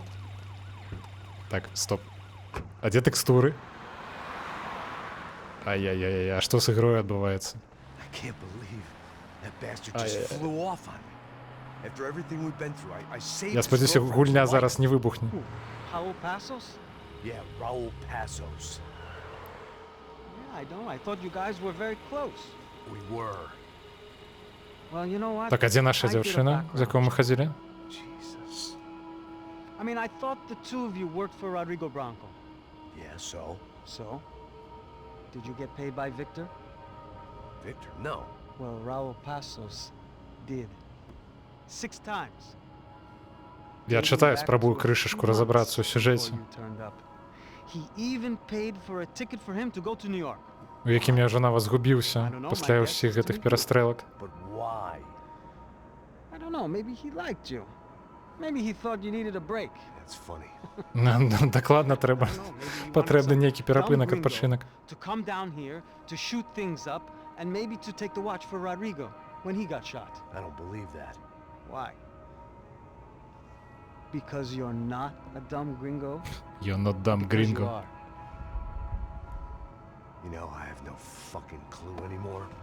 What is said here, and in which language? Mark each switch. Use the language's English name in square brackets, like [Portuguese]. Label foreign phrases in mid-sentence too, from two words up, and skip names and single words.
[Belarusian] Так, стоп. А дзе тэкстуры? Ай-яй-яй, а што з ігрой адбываецца? Я спадзяюся, гульня зараз не выбухне. [English] Raul Passos? Yeah, Raul Passos. Yeah, I know. I thought you guys were very close. We were. Well, you know what? [Belarusian] Так, а дзе наша [English] I did a [Belarusian] дзяўчына, з [English] background [Belarusian] якой мы [English] check. [Belarusian] хадзілі? [English] Jesus. I mean, I thought the two of you worked for Rodrigo Branco. Yeah, so? So? Did you get paid by Victor? Victor, no. Well, Raul Passos did. 6 times. [Belarusian] Я чытаю, спрабую крышачку разабрацца ў сюжэце, [English] He even paid for a ticket for him to go to New York. [Belarusian] у якім я ўжо нават згубіўся пасля ўсіх гэтых перастрэлак. [English] But why? I don't know, maybe he liked you. Maybe he thought you needed a break. That's funny. [Belarusian] Нам дакладна трэба. [English] I don't know, maybe he wanted [Belarusian] Патрэбны [English] some [Belarusian] нейкі [English] dumb [Belarusian] перапынак, [English] gringo [Belarusian] адпачынак. [English] to come down here, to shoot things up, and maybe to take the watch for Rodrigo when he got shot. I don't believe that. Why? because you're not a dumb gringo? You're not dumb Because you gringo. are. You know, I have no fucking clue anymore.